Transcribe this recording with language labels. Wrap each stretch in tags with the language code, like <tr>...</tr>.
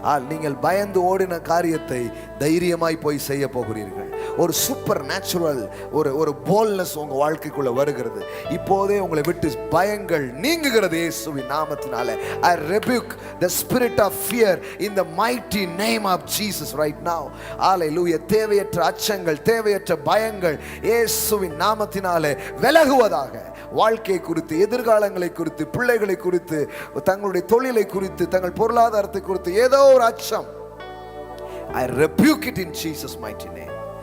<ta>நீங்கள் பயந்து ஓடின காரியத்தை தைரியமாய் போய் செய்ய போகிறீர்கள். ஒரு சூப்பர் நேச்சுரல் ஒரு போல்னஸ் உங்க வாழ்க்கைக்குள்ள வருகிறது. இப்போதே உங்களை விட்டு பயங்கள் நீங்குகிறது இயேசுவின் நாமத்தினாலே.</ta> <en>I rebuke the spirit of fear in the mighty name of Jesus right now. Hallelujah.</en> <ta>தேவையற்ற அச்சங்கள், தேவையற்ற பயங்கள் இயேசுவின் நாமத்தினாலே விலகுவதாக. வாழ்க்கை குறித்து, எதிர்காலங்களை குறித்து, பிள்ளைகளை குறித்து, தங்களுடைய தொழிலை குறித்து, தங்கள் பொருளாதாரத்தை குறித்து ஏதோ ஒரு அச்சம்,</ta> <en>I rebuke it in Jesus mighty name.</en>